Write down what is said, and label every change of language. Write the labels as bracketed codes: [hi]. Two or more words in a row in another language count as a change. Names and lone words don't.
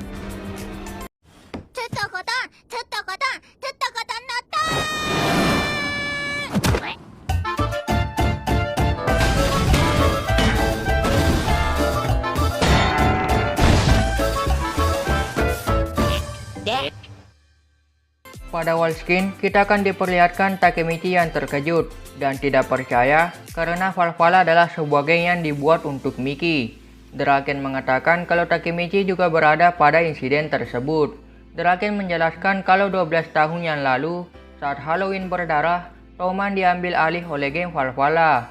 [id] ちょっとこたん、ちょっとこたん、ちょっとこたんなったー。 Pada wall skin, kita akan diperlihatkan Takemichi yang terkejut dan tidak percaya karena Valhalla adalah sebuah geng yang dibuat untuk Miki. Draken mengatakan kalau Takemichi juga berada pada insiden tersebut. Draken menjelaskan kalau 12 tahun yang lalu, saat Halloween berdarah, Toman diambil alih oleh geng Valhalla.